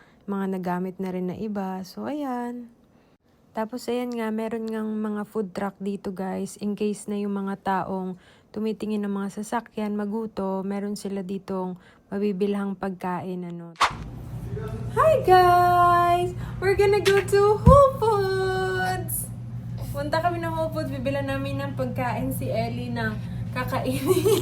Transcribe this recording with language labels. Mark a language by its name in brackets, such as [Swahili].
[Filipino] Mga nagamit na rin na iba. So, ayan. Tapos, ayan nga, meron ngang mga food truck dito, guys. In case na yung mga taong tumitingin ng mga sasakyan, maguto, meron sila ditong mabibilhang pagkain. [English] Hi guys! We're gonna go to Whole Foods! [Filipino] Punta kami ng Whole Foods, bibilan namin ng pagkain si Ellie ng kakainin.